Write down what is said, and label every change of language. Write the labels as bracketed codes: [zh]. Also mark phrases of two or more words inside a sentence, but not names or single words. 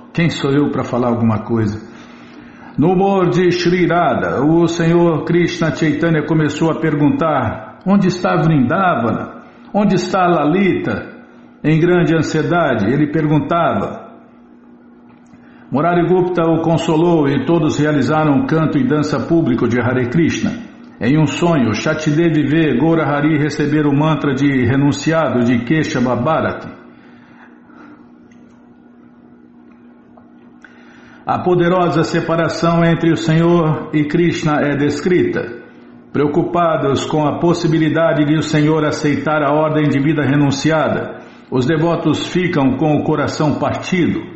[pt] Quem sou eu para falar alguma coisa? No humor de Shri Radha, o Senhor Krishna Chaitanya começou a perguntar: onde está Vrindavana? Onde está Lalita? Em grande ansiedade, ele perguntava. Murari Gupta o consolou e todos realizaram canto e dança público de Hare Krishna. Em um sonho, Shatidevi vê Gaura Hari receber o mantra de renunciado de Keshava Bharati. A poderosa separação entre o Senhor e Krishna é descrita. Preocupados com a possibilidade de o Senhor aceitar a ordem de vida renunciada, os devotos ficam com o coração partido.